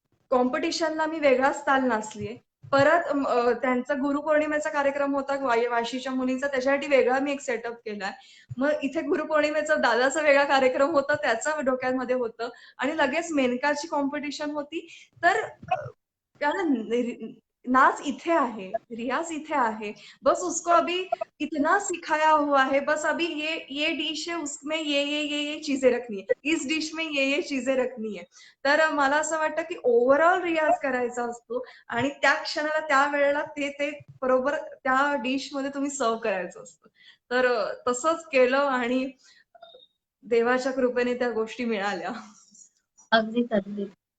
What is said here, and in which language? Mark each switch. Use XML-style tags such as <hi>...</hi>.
<mr>कॉम्पिटिशनला मी वेगळाच ताल नाचलीये. परत त्यांचा गुरुपौर्णिमेचा कार्यक्रम होता वाशीच्या मुलींचा, त्याच्यासाठी वेगळा मी एक सेटअप केलाय. मग इथे गुरुपौर्णिमेचा दादाचा वेगळा कार्यक्रम होता, त्याचं डोक्यामध्ये होतं आणि लगेच मेनकाची कॉम्पिटिशन होती. तर कारण नाच इथे आहे, रियाज इथे आहे.</mr> <hi>बस उसको अभी इतना सिखाया हुआ है, बस अभी ये डिश है, उसमें ये चीजें रखनी है, इस डिश में ये चीजें रखनी है.</hi> <mr>तर मला असं वाटतं की ओव्हरऑल रियाज करायचा असतो आणि त्या क्षणाला त्या वेळेला ते ते बरोबर त्या डिश मध्ये तुम्ही सर्व करायचं असतं. तर तसंच केलं आणि देवाच्या कृपेने त्या गोष्टी मिळाल्या. अगदीच अगदीच.</mr>